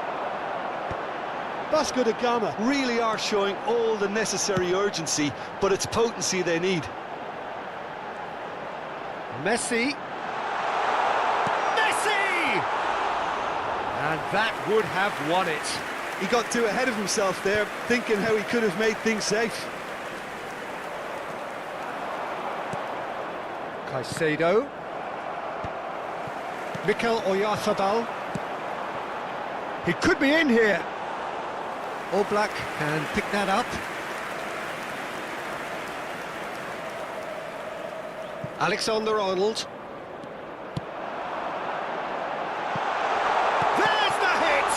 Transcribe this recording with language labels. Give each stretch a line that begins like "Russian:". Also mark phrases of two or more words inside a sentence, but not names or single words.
English: Vasco da Gama really are showing all the necessary urgency, but it's potency they need. Messi. Messi! And that would have won it. He got too ahead of himself there, thinking how he could have made things safe. Caicedo. Mikel Oyarzabal. He could be in here. Oblak can pick that up. Alexander-Arnold. There's the hit!